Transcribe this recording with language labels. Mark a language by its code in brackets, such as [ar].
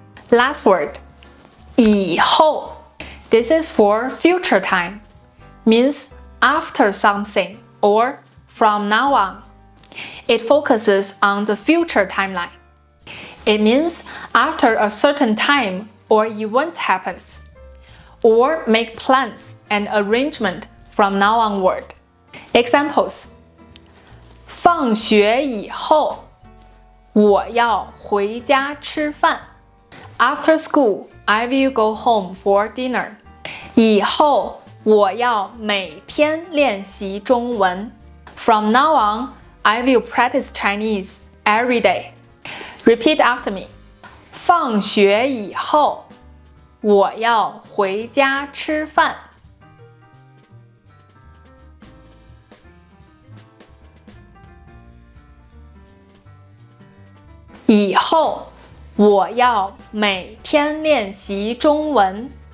[en] Last word, 以后. This is for future time, means after something or from now on. It focuses on the future timeline. It means after a certain time or event happens, or make plans and arrangement from now onward. Examples: [zh] 放学以后，我要回家吃饭。 [en] After school, I will go home for dinner. [zh] 以后我要每天练习中文。 [en] From now on, I will practice Chinese every day. Repeat after me. [zh] 放学以后，我要回家吃饭。以后我要每天练习中文。